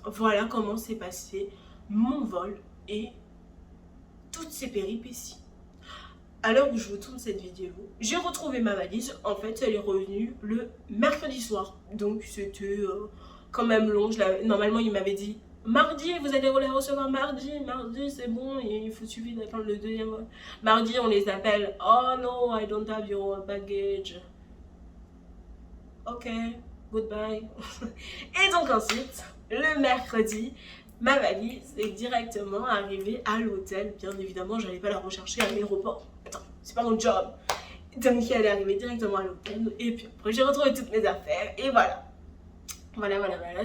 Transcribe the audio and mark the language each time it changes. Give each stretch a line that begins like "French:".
French: Voilà comment s'est passé mon vol et toutes ces péripéties. À l'heure où je vous tourne cette vidéo, j'ai retrouvé ma valise. En fait, elle est revenue le mercredi soir. Donc, c'était quand même long. Normalement, il m'avait dit mardi, vous allez les recevoir mardi, c'est bon, il faut suffire d'attendre le deuxième. Mardi, on les appelle,
English: oh no, I don't have your baggage. Ok, goodbye.
French: Et donc ensuite, le mercredi, ma valise est directement arrivée à l'hôtel. Bien évidemment, je n'allais pas la rechercher à l'aéroport. Attends, c'est pas mon job. Donc elle est arrivée directement à l'hôtel. Et puis après, j'ai retrouvé toutes mes affaires. Et voilà. Voilà.